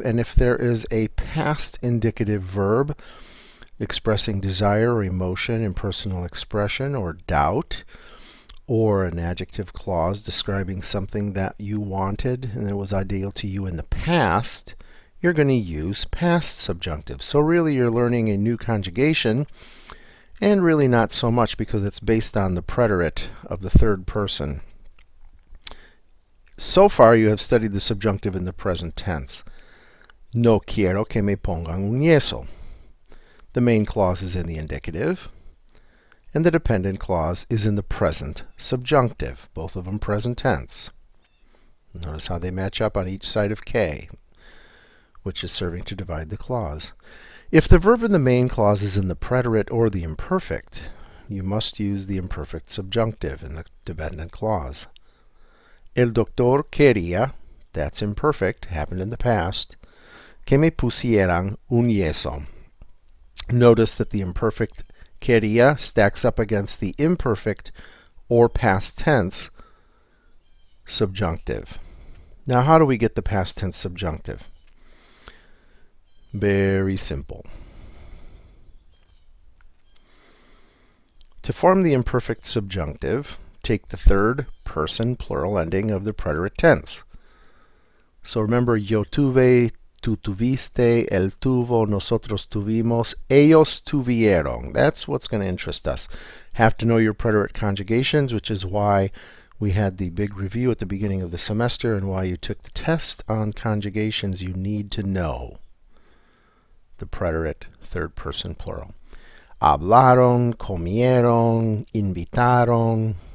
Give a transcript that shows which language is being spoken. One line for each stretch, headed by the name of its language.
English: And if there is a past indicative verb expressing desire or emotion, impersonal expression or doubt, or an adjective clause describing something that you wanted and that was ideal to you in the past, you're going to use past subjunctive. So really you're learning a new conjugation, and really not so much because it's based on the preterite of the third person. So far you have studied the subjunctive in the present tense.
Spanish: No quiero que me pongan un yeso.
English: The main clause is in the indicative, and the dependent clause is in the present subjunctive, both of them present tense. Notice how they match up on each side of K, which is serving to divide the clause. If the verb in the main clause is in the preterite or the imperfect, you must use the imperfect subjunctive in the dependent clause.
Spanish: El doctor quería,
English: that's imperfect, happened in the past,
Spanish: que me pusieran un yeso.
English: Notice that the imperfect quería stacks up against the imperfect or past tense subjunctive. Now, how do we get the past tense subjunctive? Very simple. To form the imperfect subjunctive, take the third person plural ending of the preterite tense. So remember,
Spanish: yo tuve, tú tuviste, él tuvo, nosotros tuvimos, ellos tuvieron.
English: That's what's going to interest us. Have to know your preterite conjugations, which is why we had the big review at the beginning of the semester and why you took the test on conjugations. You need to know the preterite third person plural.
Spanish: Hablaron, comieron, invitaron.